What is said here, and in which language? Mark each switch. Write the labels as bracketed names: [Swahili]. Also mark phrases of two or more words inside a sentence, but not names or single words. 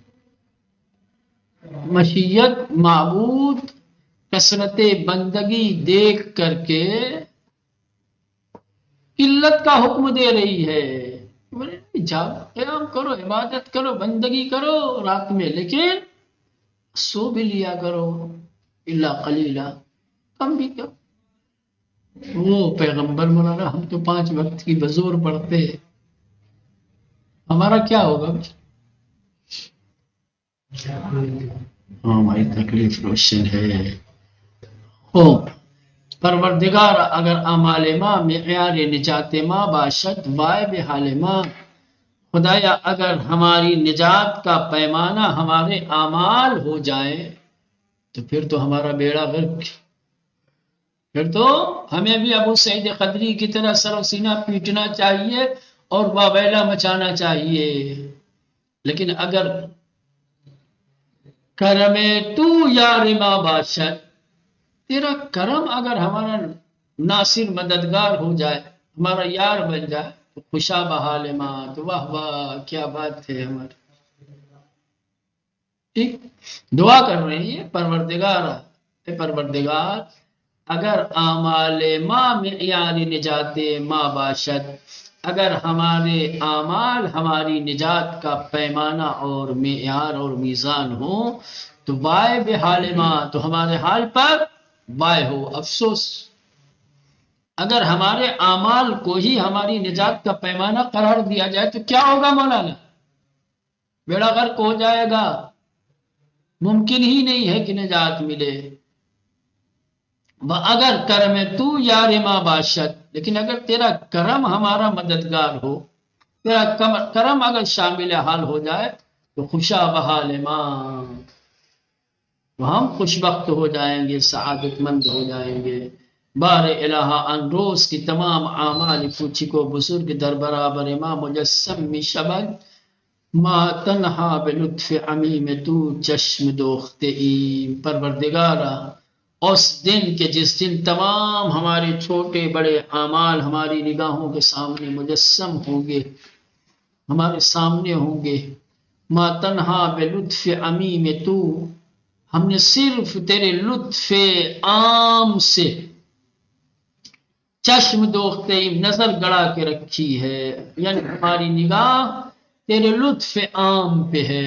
[Urdu] مشیت معبود کثرت بندگی دیکھ کر کے قلت کا حکم دے رہی ہے، جاؤ قیام کرو، عبادت کرو، بندگی کرو رات میں، لیکن سو بھی لیا کرو، [Arabic] الا قلیلا، [Urdu] کم بھی کرو۔ وہ پیغمبر مولانا ہم تو 5 وقت کی بزور پڑھتے ہیں، ہمارا کیا ہوگا؟ ہماری تکلیف روشن ہے۔ خوب پروردگار اگر [Persian] اعمال ما معیار نجات ما باشد وائے بحال ما، [Urdu] خدایا اگر ہماری نجات کا پیمانہ ہمارے اعمال ہو جائے تو پھر تو ہمارا بیڑا غرق، پھر تو ہمیں بھی ابو سعید خدری کی طرح سر و سینہ پیٹنا چاہیے اور واویلا مچانا چاہیے۔ [Persian] لیکن اگر کرم تو یار ما باشد، [Urdu] تیرا کرم اگر ہمارا ناصر مددگار ہو جائے، ہمارا یار بن جائے تو [Persian] خوشا بحال ما، [Urdu] تو واہ واہ کیا بات ہے ہماری۔ ٹھیک دعا کر رہے ہیں پروردگار، اے پروردگار اگر [Persian] اعمال ما معیار نجات ما باشد، [Urdu] اگر ہمارے اعمال ہماری نجات کا پیمانہ اور معیار اور میزان ہو تو [Persian] وائے بحال ما، [Urdu] تو ہمارے حال پر وائے ہو، افسوس۔ اگر ہمارے اعمال کو ہی ہماری نجات کا پیمانہ قرار دیا جائے تو کیا ہوگا مولانا؟ بیڑا غرق ہو جائے گا، ممکن ہی نہیں ہے کہ نجات ملے۔ [Persian] اگر کرم تو یار ما باشد، [Urdu] لیکن اگر تیرا کرم ہمارا مددگار ہو، تیرا کرم اگر شامل حال ہو جائے تو [Persian] خوشا بحال ما، [Urdu] تو ہم خوش بخت ہو جائیں گے، سعادت مند ہو جائیں گے۔ [Persian] بار الہ ان روز کی تمام اعمال پوچھی کو بزرگ در برابر ما مجسم می شود، ما تنہا بلطف عمیم تو چشم دوخته ای۔ [Urdu] پروردگارا اس دن کے جس دن تمام ہمارے چھوٹے بڑے اعمال ہماری نگاہوں کے سامنے مجسم ہوں گے، ہمارے سامنے ہوں گے، [Persian] ما تنہا بلطف عمیم تو، [Urdu] ہم نے صرف تیرے لطف عام سے چشم دوختے نظر گڑا کے رکھی ہے، یعنی ہماری نگاہ تیرے لطف عام پہ ہے۔